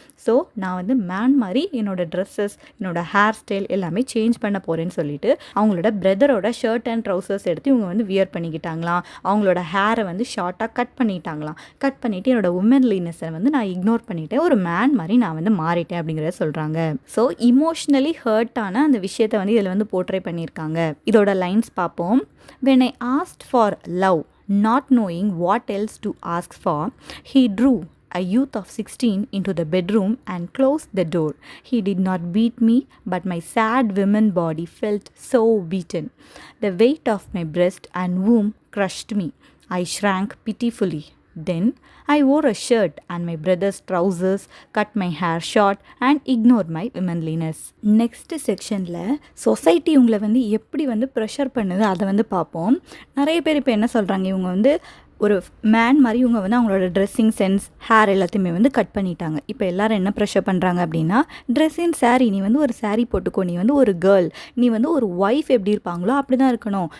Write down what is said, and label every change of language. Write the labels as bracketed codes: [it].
[ta] So நான் வந்து man மாதிரி என்னோட ட்ரெஸ்ஸஸ், என்னோட ஹேர் ஸ்டைல் எல்லாமே சேஞ்ச் பண்ண போகிறேன்னு சொல்லிட்டு அவங்களோட பிரதரோட ஷர்ட் அண்ட் ட்ரௌசர்ஸ் எடுத்து இவங்க வந்து வியர் பண்ணிக்கிட்டாங்களாம். அவங்களோட ஹேரை வந்து ஷார்ட்டாக கட் பண்ணிட்டாங்களாம். கட் பண்ணிவிட்டு என்னோட உமன்லினஸை வந்து நான் இக்னோர் பண்ணிவிட்டேன், ஒரு மேன் மாதிரி நான் வந்து மாறிட்டேன் அப்படிங்கிறத சொல்கிறாங்க. ஸோ இமோஷ்னலி ஹர்ட்டான அந்த விஷயத்தை வந்து இதில் வந்து போர்ட்ரே பண்ணியிருக்காங்க. இதோட லைன்ஸ் பார்ப்போம். [en] When I asked for love, not knowing what else to ask for, he drew a youth of 16 into the bedroom and closed the door. He did not beat me, but my sad woman body felt so beaten. The weight of my breast and womb crushed me. I shrank pitifully. Then I wore a shirt and my brother's trousers, cut my hair short and ignored my womanliness. [ta] Next செக்ஷனில் society இவங்களை வந்து எப்படி வந்து pressure பண்ணுது அதை வந்து பார்ப்போம். நிறைய பேர் இப்போ என்ன சொல்கிறாங்க, இவங்க வந்து ஒரு மேன் மாதிரி இவங்க வந்து அவங்களோட ட்ரெஸ்ஸிங் சென்ஸ், ஹேர் எல்லாத்தையுமே வந்து கட் பண்ணிட்டாங்க. இப்போ எல்லோரும் என்ன ப்ரெஷர் பண்ணுறாங்க அப்படின்னா, ட்ரெஸ்ஸிங் சாரீ, நீ வந்து ஒரு சாரீ போட்டுக்கோ, நீ வந்து ஒரு கேர்ள், நீ வந்து ஒரு ஒய்ஃப் எப்படி இருப்பாங்களோ அப்படி தான் இருக்கணும்.